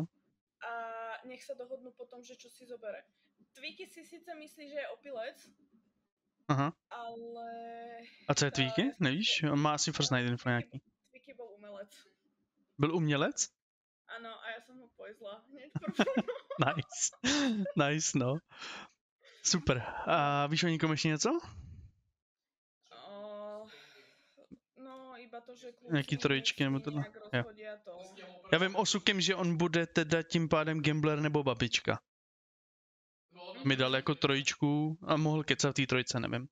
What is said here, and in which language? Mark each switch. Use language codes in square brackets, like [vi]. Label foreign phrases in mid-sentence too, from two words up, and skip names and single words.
[sk] a nech sa dohodnú potom, že čo si zobere. Twiki si síce myslí, že je opilec, aha. ale... [cs] A co je Tweaky? [sk] ja si [cs] Nevíš? [sk] myslím, že [cs] On má asi [en] First Night info [cs] nějaký. [sk] Twiki bol umelec. [cs] Byl umělec? [sk] Áno, a ja som ho pojzla hneď prvú. [en] Nice. Nice, [cs] no. Super. A víš o nikom ještě něco? [sk] No, iba to, že kluci [cs] Nějaký trojičky nebo [sk] si [cs] tohle? [sk] nejak [cs] Jo. [sk] rozhodia to. [cs] Já vím o Sukem, že on bude teda tím pádem gambler nebo babička. Mi dal jako trojičku a mohl kecat v té trojce, nevím.